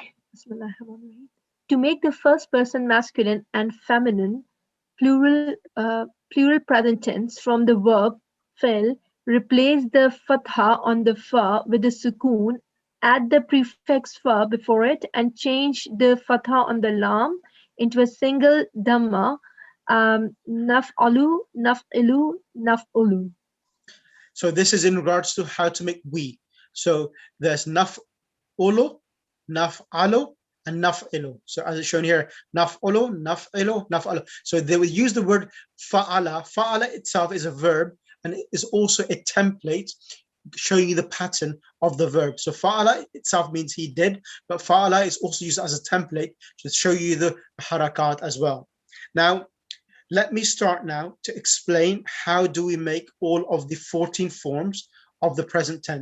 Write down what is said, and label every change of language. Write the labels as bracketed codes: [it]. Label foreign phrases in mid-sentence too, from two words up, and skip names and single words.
[en] To make the first person masculine and feminine, plural present tense from the verb fil, replace the fatha on the fa with the sukoon, add the prefix fa before it, and change the fatha on the lam into a single dhamma, [ar] نَفْعَلُ، نَفْعِلُ، نَفْعُلُ. [en] So this is in regards to how to make we. So there's [ar] نَفْعُلُ، نَفْعَلُ, [en] and naf'ilu. So as it's shown here, [ar] نَفْعُلُ، نَفْعِلُ، نَفْعَلُ. [en] So they will use the word fa'ala. Fa'ala itself is a verb, and it is also a template showing you the pattern of the verb. So fa'ala itself means he did, but fa'ala is also used as a template to show you the harakat as well. Now, let me start now to explain how do we make all of the 14 forms of the present tense.